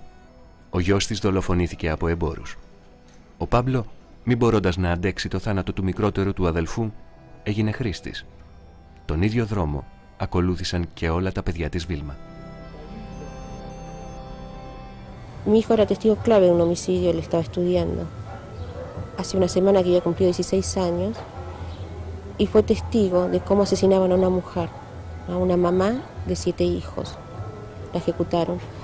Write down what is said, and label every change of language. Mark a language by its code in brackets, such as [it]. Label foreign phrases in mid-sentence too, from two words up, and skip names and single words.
[el] Ο γιος της δολοφονήθηκε από εμπόρους. Ο Πάμπλο, μη μπορώντας να αντέξει το θάνατο του μικρότερου του αδελφού, έγινε χρήστης. Τον ίδιο δρόμο ακολούθησαν και όλα τα παιδιά της Βίλμα. [es] Mi hijo era testigo clave de un homicidio, él estaba estudiando. Hace una semana que había cumplido 16 años y fue testigo de cómo asesinaban a una mujer, a una mamá de 7 hijos. La ejecutaron.